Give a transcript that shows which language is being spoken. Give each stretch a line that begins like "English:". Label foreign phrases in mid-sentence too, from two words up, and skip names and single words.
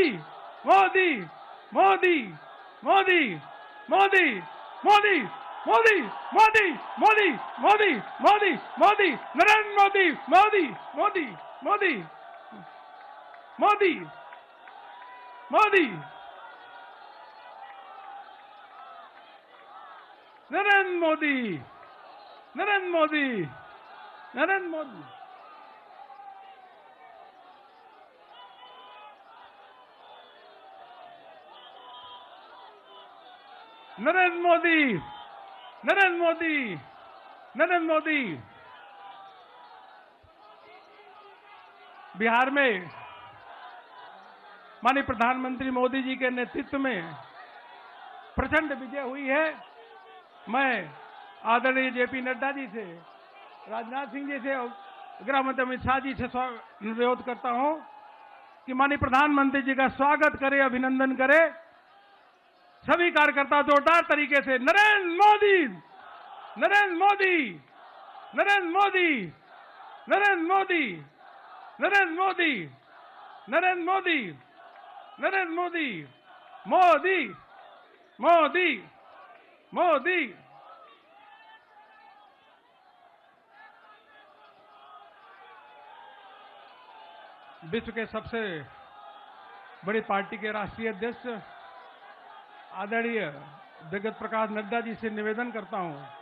Hindi: मोदी मोदी मोदी मोदी मोदी मोदी मोदी मोदी मोदी मोदी मोदी नरेंद्र मोदी मोदी मोदी मोदी मोदी मोदी नरेंद्र मोदी नरेंद्र मोदी नरेंद्र मोदी नरेंद्र मोदी नरेंद्र मोदी नरेंद्र मोदी बिहार में माननीय प्रधानमंत्री मोदी जी के नेतृत्व में प्रचंड विजय हुई है। मैं आदरणीय जेपी नड्डा जी से, राजनाथ सिंह जी से और गृह मंत्री अमित शाह जी से अनुरोध करता हूं कि माननीय प्रधानमंत्री जी का स्वागत करें, अभिनंदन करें। सभी कार्यकर्ता जोरदार तरीके से नरेंद्र मोदी नरेंद्र मोदी नरेंद्र मोदी नरेंद्र मोदी नरेंद्र मोदी नरेंद्र मोदी नरेंद्र मोदी मोदी मोदी मोदी विश्व के सबसे बड़ी पार्टी के राष्ट्रीय अध्यक्ष आदरणीय जगत प्रकाश नड्डा जी से निवेदन करता हूं